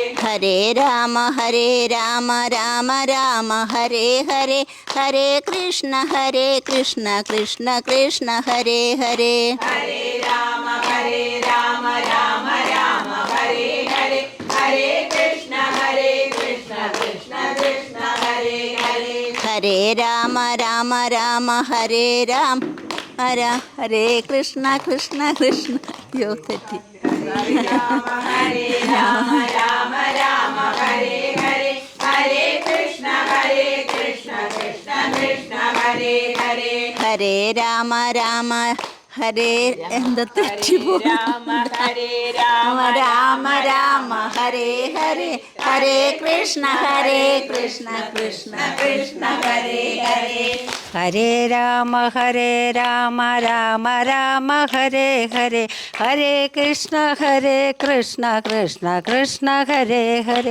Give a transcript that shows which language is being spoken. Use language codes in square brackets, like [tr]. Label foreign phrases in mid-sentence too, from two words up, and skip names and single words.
[sa] ഹരേ രാമ രാമ രാമ ഹരേ ഹരേ ഹരേ കൃഷ്ണ കൃഷ്ണ കൃഷ്ണ ഹരേ ഹരേ ഹരേ രാമ രാമ രാമ ഹരേ ഹരേ ഹരേ കൃഷ്ണ കൃഷ്ണ കൃഷ്ണ ഹരേ ഹരേ ഹരേ രാമ രാമ ഹരേ രാം ഹരേ കൃഷ്ണ കൃഷ്ണ [ml] യോ തെറ്റി [sa] ഹരേ രാമ രാമ ഹരേ ഹരേ ഹരേ കൃഷ്ണ കൃഷ്ണ കൃഷ്ണ ഹരേ ഹരേ ഹരേ രാമ ഹരേ [ml] എന്താ തെറ്റിപ്പോ [sa] ഹരേ രാമ ഹരേ ഹരേ ഹരേ കൃഷ്ണ കൃഷ്ണ കൃഷ്ണ ഹരേ ഹരേ ഹരേ രാമ രാമ ഹരേ ഹരേ ഹരേ കൃഷ്ണ കൃഷ്ണ കൃഷ്ണ ഹരേ ഹരേ